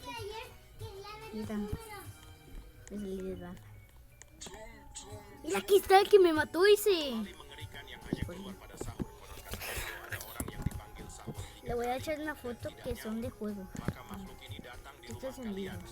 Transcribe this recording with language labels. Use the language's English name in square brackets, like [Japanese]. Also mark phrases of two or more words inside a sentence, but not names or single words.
[Spanish] Mira, es el de baja. Mira, aquí está el que me mató ese. [Indonesian] Anomali mengerikan yang hanya keluar pada sahur. Konon katanya kalau ada orang yang dipanggil sahur 3 [Spanish] Le voy a echar una foto que son de juego. [Indonesian] maka makhluk ini datang di [Spanish] Esto [Indonesian] rumah [Spanish] es en [Indonesian] kalian. [Spanish] libros.